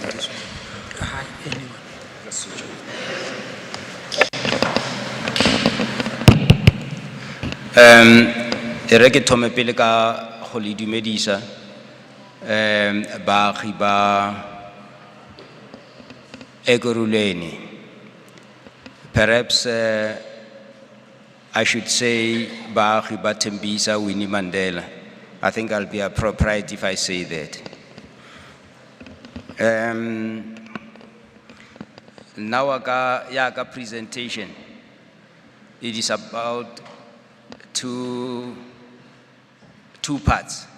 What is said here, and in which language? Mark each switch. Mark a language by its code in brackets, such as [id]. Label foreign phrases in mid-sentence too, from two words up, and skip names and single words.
[nso] Re ke thome pele ka go le dumedisa baagi ba Ekurhuleni. [en] Perhaps I should say [nso] baagi ba [en] Tembisa Winnie Mandela. I think I'll be appropriate if I say that. Now yaka presentation, it is about two parts.